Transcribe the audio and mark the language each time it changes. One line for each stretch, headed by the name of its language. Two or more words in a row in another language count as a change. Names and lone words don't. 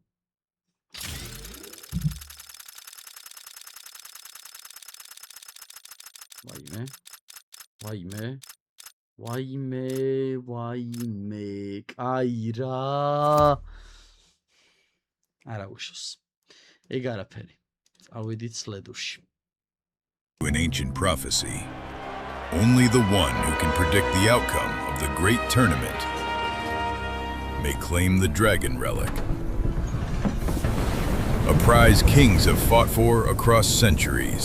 Georgian: ვაიმე, კაი რა. არა უშოს. ეგ არაფერი. წავედით სლედურში.
English: In ancient prophecy, only the one who can predict the outcome of the great tournament may claim the dragon relic. A prize kings have fought for across centuries.